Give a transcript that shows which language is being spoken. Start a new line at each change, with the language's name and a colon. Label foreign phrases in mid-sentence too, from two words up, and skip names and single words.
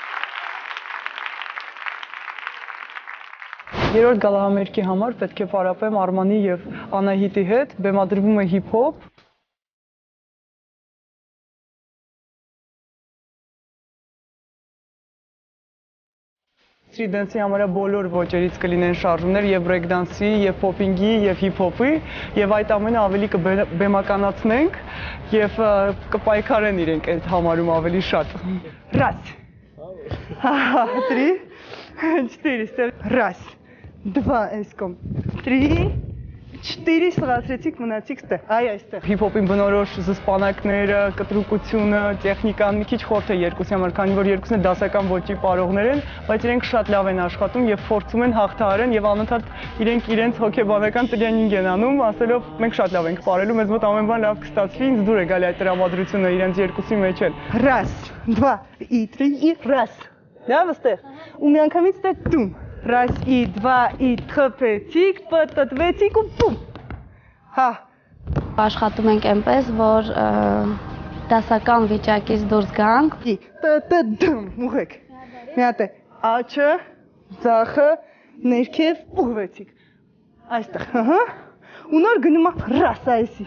Armenian: Երրորդ գալահամերգի համար պետք է պարապեմ Արմանի եւ Անահիտի հետ, բեմադրվում է հիփ-հոփ։
English: Street dance-
Armenian: ի համար բոլոր ոճերից կլինեն շարժումներ եւ
English: break dance-
Armenian: ի, եւ pop-ինգի, եւ hip-hop-ի, եւ այդ ամենը ավելի կբեմականացնենք եւ կպայքարեն իրենք այդ համարում ավելի շատ։ Раз. 3 4 Раз. 2 էսկոմ 3 4 սղացրեցիք մնացիք ստեղ, այ այստեղ։ Հիփ-հոփին բնորոշ զսպանակները, կտրուկությունը, տեխնիկան մի քիչ խորթ է երկուսի համար, քանի որ երկուսն էլ դասական ոճի պարողներ են, բայց իրենք շատ լավ են աշխատում եւ փորձում են հաղթահարեն եւ անընդհատ իրենք իրենց հոգեբանական տրեյնինգ են անում, ասելով մենք շատ լավ ենք պարելու, մեզ մոտ ամեն բան լավ կստացվի, ինձ դուր է գալի այդ տրամադրությունը իրենց երկուսի մեջ էլ։
Russian: Раз, 2 и 3 и раз։
Armenian: Լավ ստեղ։ Ու միանգամից ստեղ դում։
Russian: Раз, и два, и
Armenian: թփեցիք, պտտվեցիք ու բում։ Հա։ Աշխատում ենք այնպես, որ դասական վիճակից դուրս գանք։ Տտդում, ուղեք։ Մի հատ է, աչը, ձախը, ներքև ուղվեցիք։ Այստեղ, հա։ Ու նոր գնում է ռաս այսի։